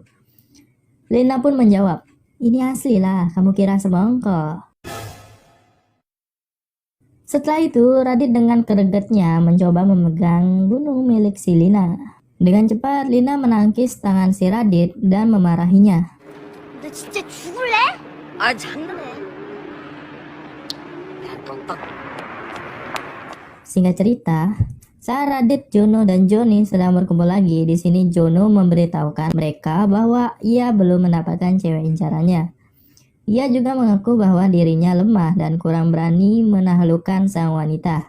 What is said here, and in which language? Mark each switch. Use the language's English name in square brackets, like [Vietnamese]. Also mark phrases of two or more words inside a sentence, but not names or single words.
[Indonesian] Lina pun menjawab, "Ini asli lah, kamu kira semongko." Setelah itu, Radit dengan gregetnya mencoba memegang gunung milik si Lina. Dengan cepat, Lina menangkis tangan si Radit dan memarahinya. [Korean] 너 진짜 죽을래? 아 장난해. 야, 너 [Indonesian] Singkat cerita, saat Radit, Jono, dan Joni sedang berkumpul lagi, di sini Jono memberitahukan mereka bahwa ia belum mendapatkan cewek incarannya. Ia juga mengaku bahwa dirinya lemah dan kurang berani menaklukkan sang wanita.